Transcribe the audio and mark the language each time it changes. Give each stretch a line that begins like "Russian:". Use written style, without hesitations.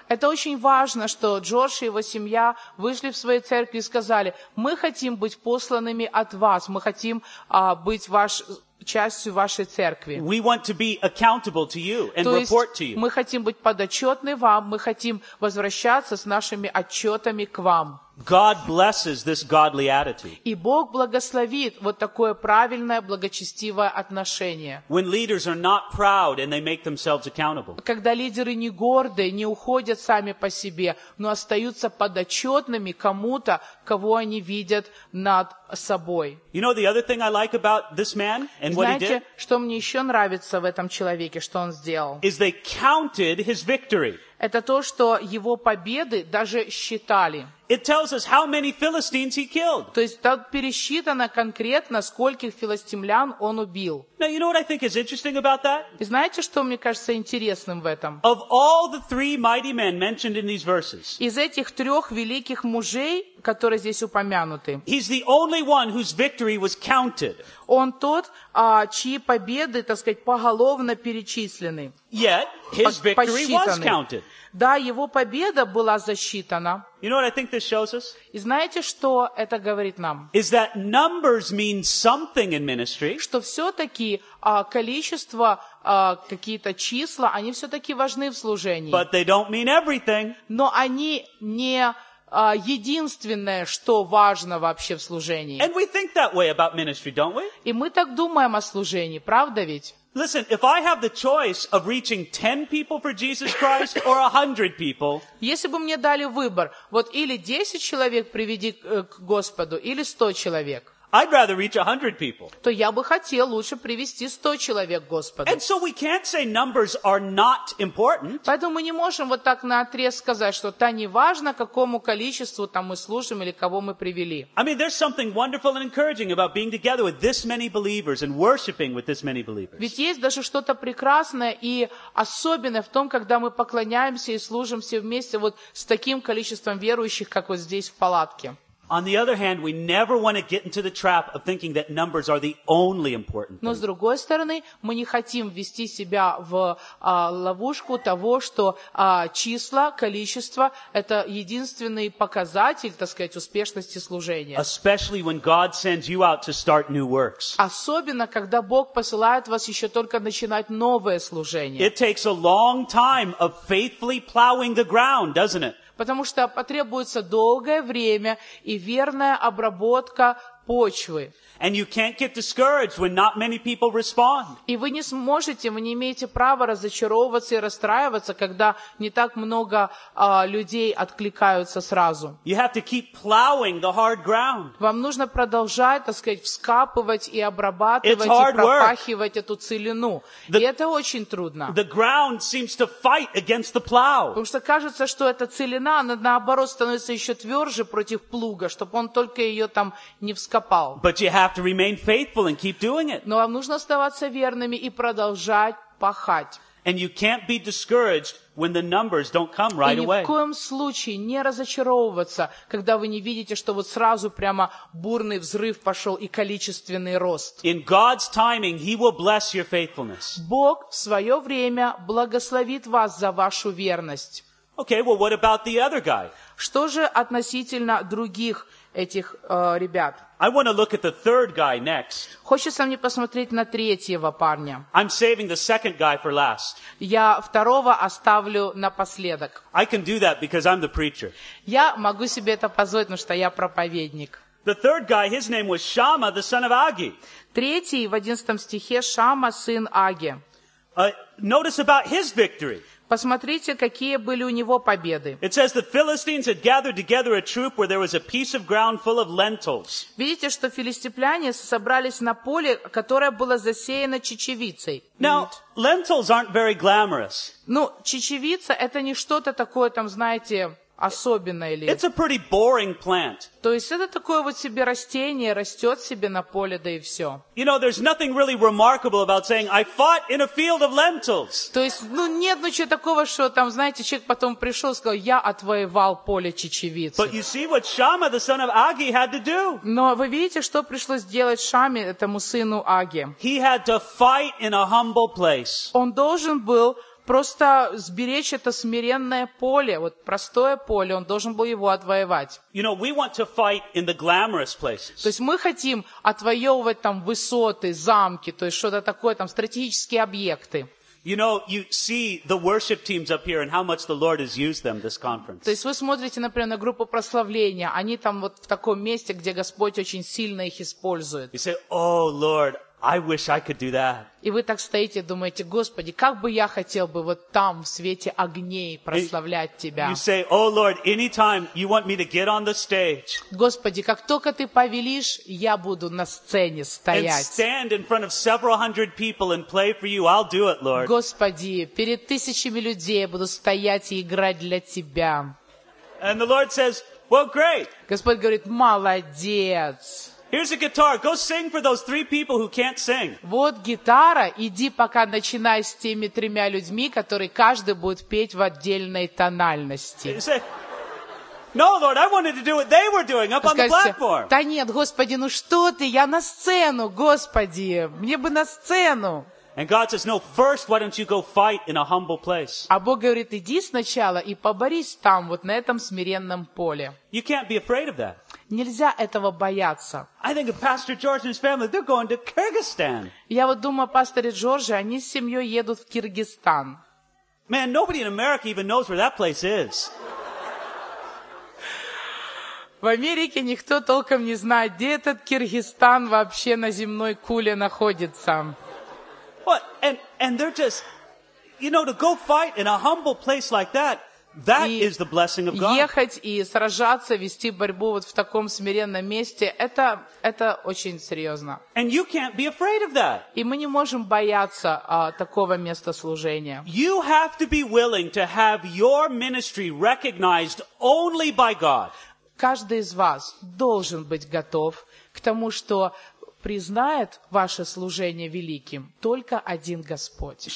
Russian: Это очень важно, что Джордж и его семья вышли в свою церковь и сказали, мы хотим быть посланными от вас, мы хотим быть частью вашей церкви.
English: We want to be accountable to you and report to you.
Russian: Мы хотим быть подотчетны вам, мы хотим возвращаться с нашими отчетами к вам.
English: God blesses this godly attitude.
Russian: И Бог благословит вот такое правильное, благочестивое отношение.
English: When leaders are not proud and they make themselves accountable.
Russian: Когда лидеры не горды, не уходят сами по себе, но остаются подотчетными кому-то, кого они видят над собой.
English: You know the other thing I like about this man and what he did?
Russian: Знаете, что мне еще нравится в этом человеке, что он сделал?
English: Is they counted his victory.
Russian: Это то, что его победы даже считали.
English: It tells us how many Philistines he killed.
Russian: То есть там пересчитано конкретно, скольких филистимлян он убил.
English: Now, you know what I think is interesting about that?
Russian: И знаете, что мне кажется интересным в этом?
English: Of all the three mighty men mentioned in these verses.
Russian: Из этих трех великих мужей, которые здесь упомянуты.
English: He's the only one whose victory was counted.
Russian: Он тот, чьи победы, так сказать, поголовно перечислены.
English: Yet his victory was counted.
Russian: Да, его победа была засчитана.
English: You know what I think this shows us?
Russian: И знаете, что это говорит нам?
English: Is that numbers mean something in ministry?
Russian: Что все-таки количество, какие-то числа, они все-таки важны в служении.
English: But they don't mean everything.
Russian: Но они не единственное, что важно вообще в служении.
English: And we think that way about ministry, don't we?
Russian: И мы так думаем о служении, правда ведь?
English: Listen, if I have the choice of reaching 10 people for Jesus Christ or 100 people,
Russian: если бы мне дали выбор, вот или 10 человек приведи к Господу, или 100 человек,
English: I'd rather reach 100 people.
Russian: То я бы хотел лучше привести 100 человек к Господу.
English: And so we can't say numbers are not important.
Russian: Поэтому мы не можем вот так наотрез сказать, что та не важно, какому количеству там мы служим или кого мы привели.
English: I mean, there's something wonderful and encouraging about being together with this many believers and worshiping with this many believers.
Russian: Ведь есть даже что-то прекрасное и особенное в том, когда мы поклоняемся и служим все вместе вот с таким количеством верующих, как вот здесь в палатке.
English: On the other hand, we never want to get into the trap of thinking that numbers are the only important thing.
Russian: Но с другой стороны, мы не хотим ввести себя в ловушку того, что числа, количество — это единственный показатель, так сказать, успешности служения.
English: Especially when God sends you out to start new works.
Russian: Особенно, когда Бог посылает вас еще только начинать новое служение.
English: It takes a long time of faithfully plowing the ground, doesn't it?
Russian: Потому что потребуется долгое время и верная обработка почвы.
English: And you can't get discouraged when not many people respond.
Russian: И вы не сможете, вы не имеете права разочаровываться и расстраиваться, когда не так много людей откликаются сразу.
English: You have to keep plowing the hard ground.
Russian: Вам нужно продолжать, так сказать, вскапывать и обрабатывать, и пропахивать эту целину. И это очень трудно.
English: The ground seems to fight against the plow.
Russian: Потому что кажется, что эта целина, она наоборот становится еще тверже против плуга, чтобы он только ее там не вскопал.
English: Have to remain faithful and keep doing it.
Russian: Но вам нужно оставаться верными и продолжать пахать.
English: And you can't be discouraged when the numbers don't come right away.
Russian: И ни в коем случае не разочаровываться, когда вы не видите, что вот сразу прямо бурный взрыв пошел и количественный рост.
English: In God's timing, He will bless your faithfulness.
Russian: Бог в свое время благословит вас за вашу верность.
English: Okay, well, what about the other guy?
Russian: Что же относительно других этих ребят?
English: I want to look at the third guy next.
Russian: Хочется мне посмотреть на третьего парня.
English: I'm saving the second guy for last.
Russian: Я второго оставлю напоследок.
English: I can do that because I'm the preacher.
Russian: Я могу себе это позволить, потому что я проповедник.
English: The third guy, his name was Shama, the son of Agi.
Russian: Третий в 11 стихе Шама, сын Аги.
English: Notice about his victory.
Russian: Посмотрите, какие были у него победы.
English: It says the Philistines had gathered together a troop where there was a piece of ground full of lentils.
Russian: Видите, что филистимляне собрались на поле, которое было засеяно чечевицей.
English: Now, lentils aren't very glamorous.
Russian: Ну, чечевица — это не что-то такое, там, знаете, особенное ли.
English: It's a pretty boring plant.
Russian: То есть это такое вот себе растение, растет себе на поле, да и все.
English: You know, there's nothing really remarkable about saying, I fought in a field of lentils.
Russian: То есть, ну нет ничего такого, что там, знаете, человек потом пришел и сказал, я отвоевал поле чечевицы.
English: But you see what Shama, the son of Agi, had to do.
Russian: Но вы видите, что пришлось делать Шаме, этому сыну Аги.
English: He had to fight in a humble place.
Russian: Он должен был просто сберечь это смиренное поле, вот простое поле, он должен был его отвоевать.
English: You know, we want to fight in the glamorous places.
Russian: То есть мы хотим отвоевывать там высоты, замки, то есть что-то такое, там стратегические объекты.
English: You know, you see the worship teams up here and how much the Lord has used them this conference.
Russian: То есть вы смотрите, например, на группу прославления, они там вот в таком месте, где Господь очень сильно их использует.
English: You say, oh, Lord, I wish I could do that.
Russian: И вы так стоите, думаете, Господи, как бы я хотел бы вот там, в свете огней, прославлять Тебя.
English: You say, oh Lord, anytime you want me to get on the stage.
Russian: Господи, как только Ты повелишь, я буду на сцене стоять.
English: And stand in front of several hundred people and play for you, I'll do it, Lord.
Russian: Господи, перед тысячами людей я буду стоять и играть для Тебя.
English: And the Lord says, well, great.
Russian: Господь говорит, молодец.
English: Here's a guitar. Go sing for those three people who can't sing.
Russian: Вот гитара. Иди пока начинай с теми тремя людьми, которые каждый будет петь в отдельной тональности.
English: No, Lord, I wanted to do what they were doing up on the platform.
Russian: Да нет, Господи, ну что ты? Я на сцену, Господи. Мне бы на сцену.
English: And God says, no, first, why don't you go fight in a humble place?
Russian: А Бог говорит, иди сначала и поборись там, вот на этом смиренном поле.
English: You can't be afraid of that.
Russian: Нельзя этого бояться.
English: I think of Pastor George and his family, they're going to Kyrgyzstan.
Russian: Я вот думаю о пасторе Джорджи, они с семьей едут в Киргизстан.
English: Man, nobody in America even knows where that place is.
Russian: В Америке никто толком не знает, где этот Киргизстан вообще на земной куле находится.
English: What? And they're just, you know, to go fight in a humble place like that, That is the blessing of God.
Russian: Ехать и сражаться, вести борьбу вот в таком смиренном месте, это очень серьезно.
English: And you can't be afraid of that.
Russian: И мы не можем бояться такого места служения.
English: You have to be willing to have your ministry recognized only by God.
Russian: Каждый из вас должен быть готов к тому, что признает ваше служение великим только один Господь.